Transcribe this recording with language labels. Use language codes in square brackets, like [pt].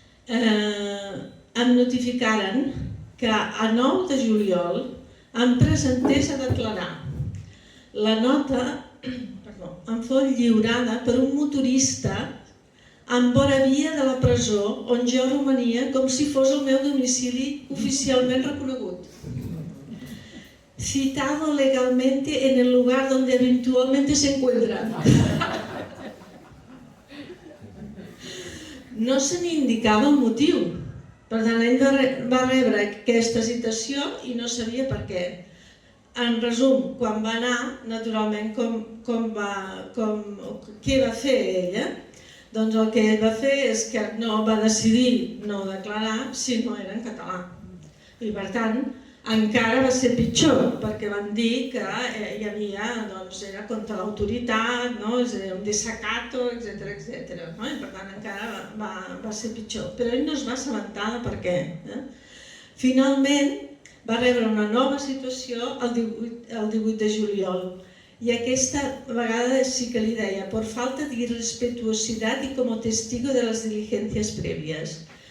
[ca] Em notificaren que a 9 de juliol em presentés a declarar. La nota em fou lliurada per un motorista en vora via de la presó on jo romania com si fos el meu domicili oficialment reconegut. [es] Citado legalmente en el lugar donde eventualmente se encuentra. [ca] No se n'indicava el motiu. Per tant, ell va rebre aquesta citació i no sabia per què. En resum, quan va anar, naturalment, què va fer ella? Doncs el que ell va fer és que no va decidir no declarar si no era en català. I per tant, encara va ser pitjor, perquè van dir que hi havia, era contra l'autoritat, un desacato, etc. I per tant, encara va ser pitjor. Però ell no es va assabentar de per què. Finalment, va rebre una nova situació el 18 de juliol y aquesta vegada sí que li deia [es] por falta de irrespetuosidad y como testigo de las diligencias previas.